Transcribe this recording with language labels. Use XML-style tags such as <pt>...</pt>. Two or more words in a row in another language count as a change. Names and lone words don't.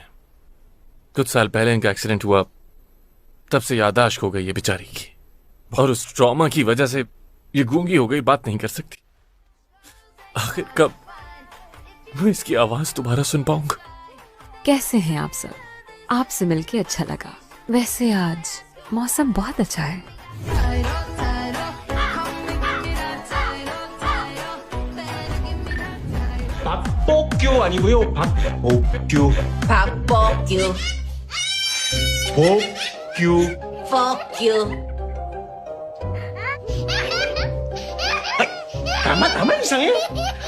<hi>कुछ साल पहले इनका एक्सीडेंट हुआ, तब से याददाश्त हो गई है बेचारी की, और उस ट्रॉमा की वजह से ये गूंगी हो गई, बात नहीं कर सकती। आखिर कब मैं इसकी आवाज दोबारा सुन पाऊंगा? कैसे हैं आप सब? आपसे मिलके अच्छा लगा। वैसे आज मौसम बहुत अच्छा है।</hi> <ko>박복규 아니고요. 박복규. 박복규. 복규.</ko> <en>Fuck</en> <ko>가만 이상해?</ko>